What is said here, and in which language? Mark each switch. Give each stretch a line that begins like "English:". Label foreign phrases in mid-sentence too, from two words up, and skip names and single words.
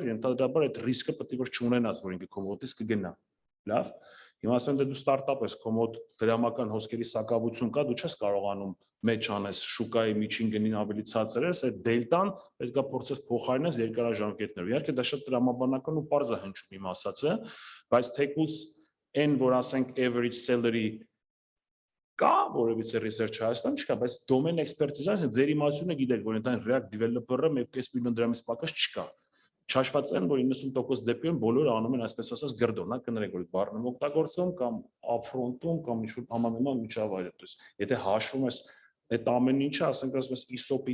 Armenian: ենթադրաբար այդ ռիսկը պետք է որ չունենաս, որ ինքը քո մոտից կգնա։ Լավ։ Հիմա ասեմ դե դու ստարտափ ես, քո մոտ դրամական հոսքերի սակավություն կա, դու չես կարողանում մեջ անես շուկայի միջին գնին ավելի ցածր ես, այդ դելտան պետք է փորձես փոխարինես երկարաժամկետներով։ Իհարկե դա շատ տրամաբանական ու պարզ է հնչում իմ ասածը, բայց թեկուզ այն որ ասենք
English: average salary
Armenian: կա որևիցե research Հայաստան չկա, բայց
English: domain expertise-
Armenian: ը ձեր իմացությունը գիտեք, որ այնտեղ
English: React developer-
Armenian: ը 1.5 միլիոն դրամից պակաս չկա։ Չհաշված են, որ 90% դեպքերում բոլորը անում են այսպես ասած գրդոն, կներեք որ բառն օգտագործում կամ upfront-ում կամ ինչ-որ համանման միջավայրը,
Russian: то есть
Armenian: եթե հաշվում ես այդ ամեն ինչը, ասենք ասես ESOP-ի